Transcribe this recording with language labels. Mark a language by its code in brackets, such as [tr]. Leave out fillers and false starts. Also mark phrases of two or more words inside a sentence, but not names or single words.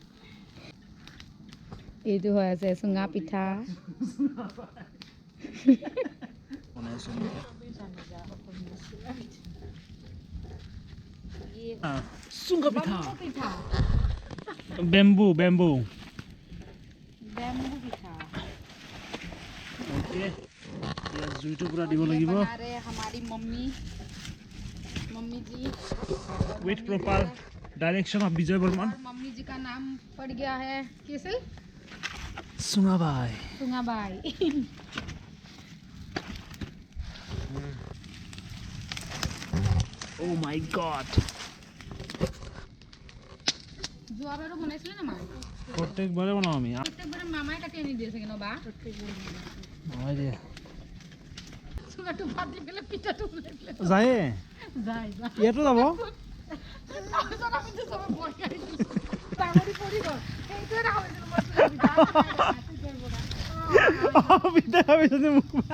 [as] এইটো হৈ আছে চুঙা পিঠা। চুঙা পিঠা। বেম্বু পিঠা। [hi] ओके ये जुइटो पूरा [as] দিব লাগিব। [hi] बना रहे हमारी मम्मी जी। [en] With proper direction of Vijay Verma. [hi] मम्मी जी का नाम पड़ गया है कैसे? [en] सुंगाबाई। Oh my god। [as] যোৱাবাৰো বনাইছিলে না মা? প্ৰত্যেকবাৰে বনাও আমি। প্ৰত্যেকবাৰে মামাই কাটি আনি দিয়ে চাগে ন বা? মামাই দিয়ে। চুঙাটো ফাটি গ'লে পিঠাটো ওলাই দিলে যায়। ইয়াতো যাব। পিঠা খাবিছে মোক।